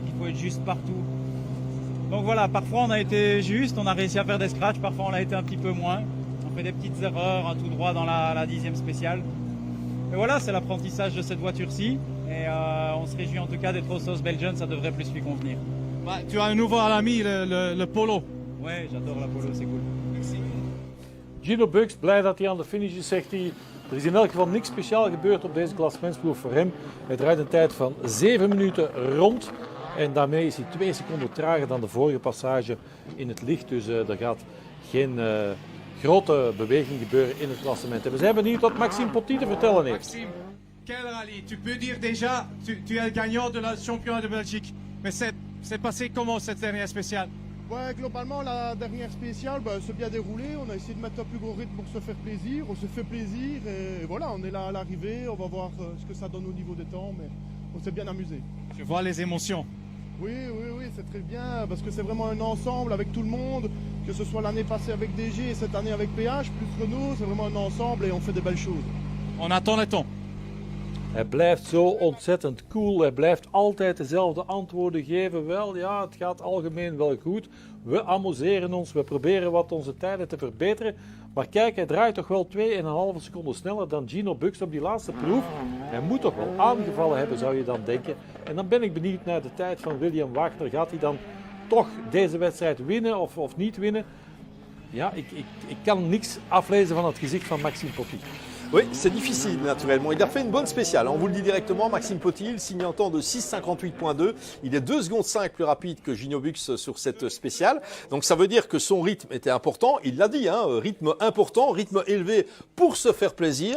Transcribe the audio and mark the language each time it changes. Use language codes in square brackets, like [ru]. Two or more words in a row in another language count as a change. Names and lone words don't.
[fr] Il faut être juste partout. Donc voilà, parfois on a été juste, on a réussi à faire des scratchs, parfois on l'a été un petit peu moins. On fait des petites erreurs, un tout droit dans la 10e spéciale. Et voilà, c'est l'apprentissage de cette voiture-ci. Et on se réjouit en tout cas d'être au South Belgian, ça devrait plus lui convenir. Ouais, tu as un nouveau ami, le Polo. Ouais, j'adore la Polo, c'est cool. Merci. [nl] Gino Bux, blij dat hij aan de finish is, zegt hij. Er is in elk geval niks speciaal gebeurd op deze klassementsploeg voor hem. Hij draait een tijd van 7 minuten rond. En daarmee is hij 2 seconden trager dan de vorige passage in het licht. Dus er gaat geen grote beweging gebeuren in het klassement. En we zijn benieuwd wat Maxime Potty te vertellen heeft. [fr] Maxime, quel rallye? Tu peux dire déjà, tu es le gagnant de la championnat de Belgique. Mais c'est passé comment cette dernière spéciale? Ouais, globalement, la dernière spéciale s'est bien déroulée. On a essayé de mettre un plus gros rythme pour se faire plaisir. On se fait plaisir et voilà, on est là à l'arrivée. On va voir ce que ça donne au niveau des temps, mais on s'est bien amusé. Je vois les émotions. Oui, c'est très bien parce que c'est vraiment un ensemble avec tout le monde, que ce soit l'année passée avec DG et cette année avec PH, plus Renault, c'est vraiment un ensemble et on fait des belles choses. On attend le temps. [nl] Hij blijft zo ontzettend cool. Hij blijft altijd dezelfde antwoorden geven. Wel, ja, het gaat algemeen wel goed. We amuseren ons. We proberen wat onze tijden te verbeteren. Maar kijk, hij draait toch wel 2,5 seconden sneller dan Gino Bux op die laatste proef. Hij moet toch wel aangevallen hebben, zou je dan denken. En dan ben ik benieuwd naar de tijd van William Wagner. Gaat hij dan toch deze wedstrijd winnen of niet winnen? Ja, ik kan niks aflezen van het gezicht van Maxime Potty. [fr] Oui, c'est difficile naturellement. Il a fait une bonne spéciale, on vous le dit directement. Maxime Potty, il signe un temps de 6,58.2. Il est 2 secondes 5 plus rapide que Gino Bux sur cette spéciale. Donc ça veut dire que son rythme était important. Il l'a dit, rythme important, rythme élevé pour se faire plaisir.